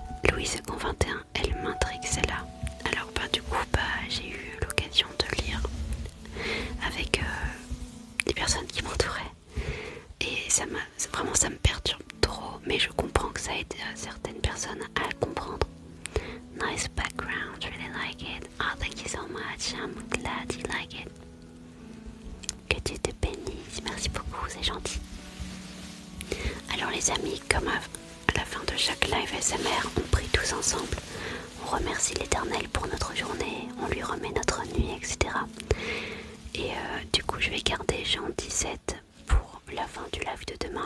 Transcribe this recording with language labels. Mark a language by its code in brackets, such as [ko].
[fr] Louise II, elle m'intrigue celle-là. Alors du coup j'ai eu l'occasion de lire avec des personnes qui m'entouraient et ça me perturbe trop, mais je comprends que ça aide certaines personnes à le comprendre. [en] Nice background, really like it. Oh, thank you so much, I'm glad you like it. [fr] Que Dieu te bénisse, merci beaucoup, c'est gentil. Alors les amis, comme à la fin de chaque live SMR, on prie tous ensemble. On remercie l'Éternel pour notre journée, on lui remet notre nuit, etc. Et du coup, je vais garder Jean 17 pour la fin du live de demain.